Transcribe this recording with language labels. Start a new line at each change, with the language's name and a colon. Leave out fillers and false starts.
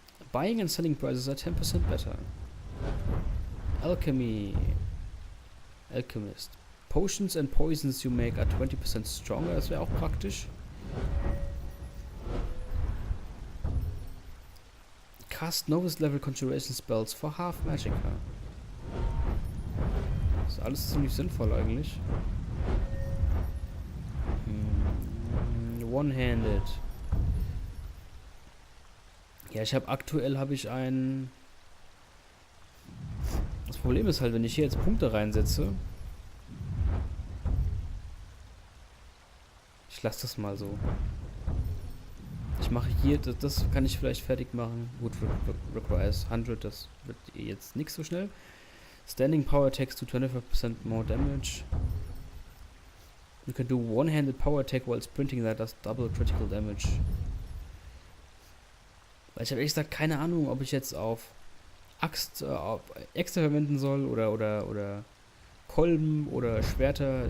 English: Buying and selling prices are 10% better. Alchemy. Alchemist. Potions and poisons you make are 20% stronger.
German: Das wäre auch praktisch.
English: Cast Novice Level Conjuration Spells for Half Magicka.
German: Das ist alles ziemlich sinnvoll eigentlich.
English: One-handed.
German: Ja, aktuell habe ich einen. Das Problem ist halt, wenn ich hier jetzt Punkte reinsetze. Ich lasse das mal so. Ich mache hier, das kann ich vielleicht fertig machen. Gut,
English: requires 100,
German: das wird jetzt nicht so schnell.
English: Standing Power Attacks to 25% more damage. You can do one-handed power attack while sprinting that does double critical damage.
German: Weil ich habe ehrlich gesagt keine Ahnung, ob ich jetzt auf Axt auf Äxte verwenden soll oder Kolben oder Schwerter.